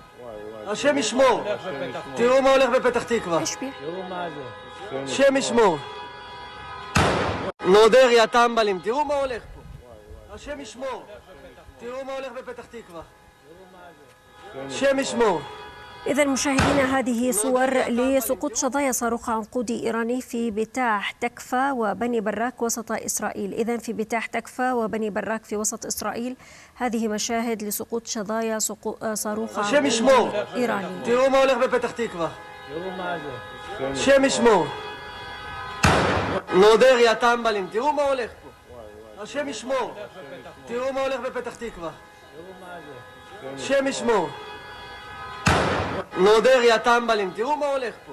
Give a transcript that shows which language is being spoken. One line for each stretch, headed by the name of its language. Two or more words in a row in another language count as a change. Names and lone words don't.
Hebrew: השם ישמור. תראו מה הולך בפתח תקווה. תראו מה זה. השם ישמור. נודריה, טמבלים, תראו מה הולך פה. השם ישמור. תראו מה הולך בפתח תקווה. השם ישמור.
Arabic: إذا مشاهدينا هذه صور لسقوط شظايا صاروخ عنقودي إيراني في بتاح تكفى وبني براك وسط إسرائيل. إذا في بتاح تكفى وبني براك في وسط إسرائيل هذه مشاهد لسقوط شظايا صاروخ عنقودي إيراني.
Hebrew: תראו מה הולך בפתח תקווה. תראו מה זה. השם ישמור. נודריה, טמבלים, תראו מה הולך פה. השם ישמור. תראו מה הולך בפתח תקווה. השם ישמור. נודריה, טמבלים, תראו מה הולך פה.